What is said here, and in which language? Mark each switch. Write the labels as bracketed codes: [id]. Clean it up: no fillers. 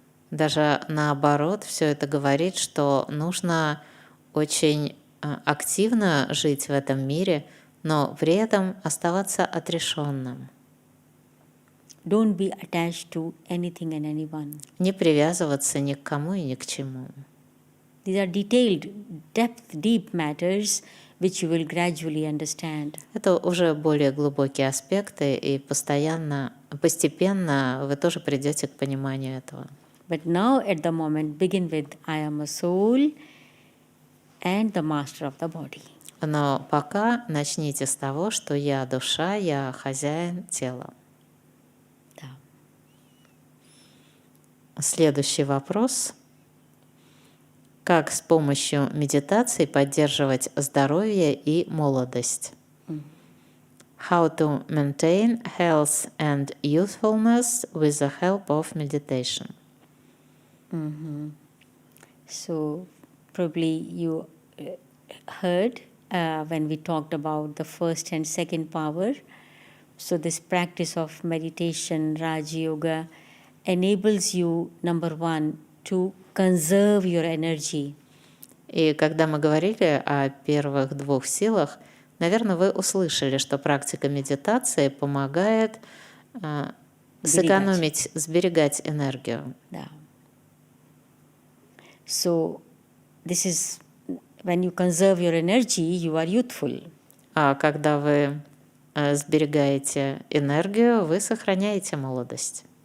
[ru] Даже наоборот, все это говорит, что нужно очень активно жить в этом мире, но при этом оставаться отрешенным. [en] Don't be attached to anything and anyone. [ru] Не привязываться ни к кому и ни к чему. [en] These are detailed, deep matters which you will gradually understand. [ru] Это уже более глубокие аспекты, и постепенно вы тоже придете к пониманию этого. [en] But now at the moment, begin with I am a soul and the master of the body. [ru] Но пока начните с того, что я душа, я хозяин тела. Да. Следующий вопрос. Как с помощью медитации поддерживать здоровье и молодость? [en] How to maintain health and youthfulness with the help of meditation? So probably you heard when we talked about the first and second power. So this practice of meditation, Raja-йога, enables you, number one, to conserve your energy. [ru] И когда мы говорили о первых 2 силах, наверное, вы услышали, что практика медитации помогает сберегать энергию. Да. [en] So this is when you conserve your energy, you are youthful. [ru] А когда вы сберегаете энергию, вы сохраняете молодость.